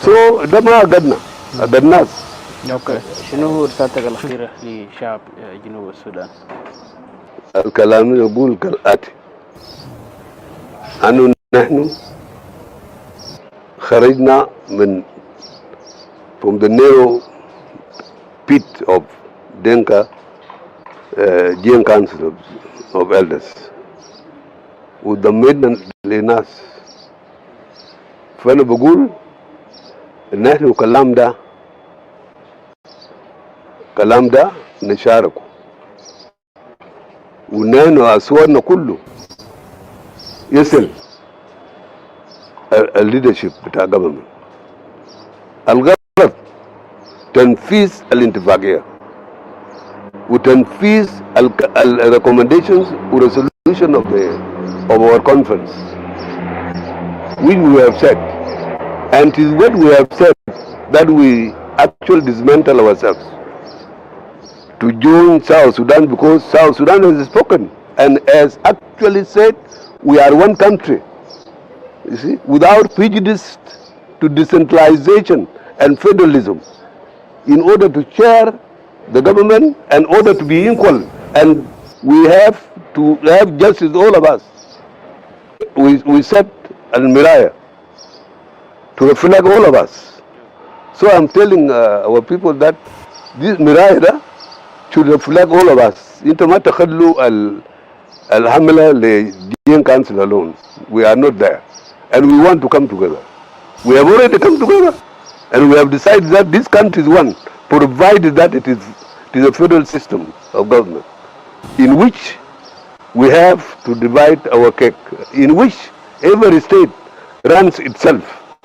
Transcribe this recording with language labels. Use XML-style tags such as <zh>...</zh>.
<en>So</en> <ar>ده ما قدنا الناس. اوكي. شنو هو رسالتك الأخيرة لشعب جنوب السودان؟ الكلام يقول كالآتي: أنه نحن خرجنا من</ar> <en>from the narrow pit of Denka Jieng Council of Elders</en> <ar>وضمينا لناس. فأنا بقول إن إحنا الكلام ده نشاركه ونحن أصواتنا كله يصل الليدرشيب بتاع government. الغرض تنفيذ الانتفاقية وتنفيذ</ar> <en>recommendations و resolution of our conference which we have said, and it is what we have said that we actually dismantle ourselves to join South Sudan, because South Sudan has spoken and has actually said we are one country, you see, without prejudice to decentralization and federalism, in order to share the government, in order to be equal, and we have to have justice, all of us. We set al-miraya to reflect all of us. So I'm telling our people that this miraya should reflect all of us.</en> <ar>انت ما تخلوا الحملة لجين council</ar> <en>alone. We are not there, and we want to come together. We have already come together, and we have decided that this country is one, provided that it is a federal system of government, in which we have to divide our cake, in which every state runs itself.</en>